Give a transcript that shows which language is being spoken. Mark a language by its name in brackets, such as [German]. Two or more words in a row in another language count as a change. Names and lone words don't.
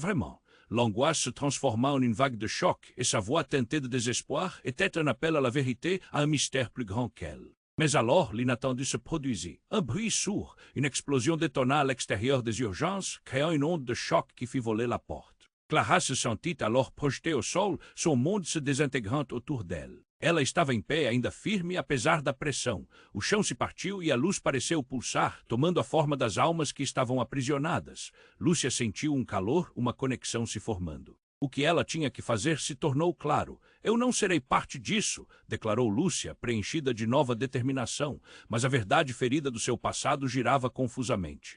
[French] » l'angoisse se transforma en une vague de choc, et sa voix teintée de désespoir était un appel à la vérité, à un mystère plus grand qu'elle. Mais alors, l'inattendu se produisit. Un bruit sourd, une explosion détonna à l'extérieur des urgences, créant une onde de choc qui fit voler la porte. Clara se sentit alors projetée au sol, son monde se désintégrant autour d'elle. [Portuguese] Ela estava em pé, ainda firme, apesar da pressão. O chão se partiu e a luz pareceu pulsar, tomando a forma das almas que estavam aprisionadas. Lúcia sentiu um calor, uma conexão se formando. O que ela tinha que fazer se tornou claro. Eu não serei parte disso, declarou Lúcia, preenchida de nova determinação, mas a verdade ferida do seu passado girava confusamente.